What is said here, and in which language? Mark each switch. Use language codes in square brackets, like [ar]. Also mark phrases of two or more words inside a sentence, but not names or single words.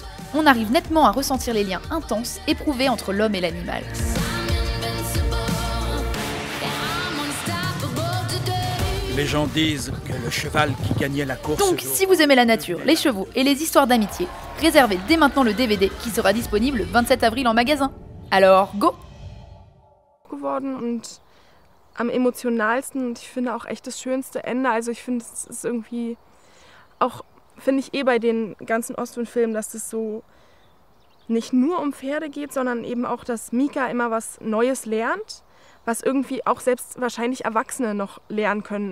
[fr] On arrive nettement à ressentir les liens intenses éprouvés entre l'homme et l'animal. Les gens disent que le cheval qui gagnait la course... Donc, si vous aimez la nature, les chevaux et les histoires d'amitié, réservez dès maintenant le DVD qui sera disponible le 27 avril en magasin. Alors, go! [de] Geworden und am emotionalsten und ich finde auch echt das schönste Ende. Also ich finde, es ist irgendwie auch, finde ich bei den ganzen Ostwind-Filmen, dass das so nicht nur um Pferde geht, sondern eben auch, dass Mika immer was Neues lernt, was irgendwie auch selbst wahrscheinlich Erwachsene noch lernen können.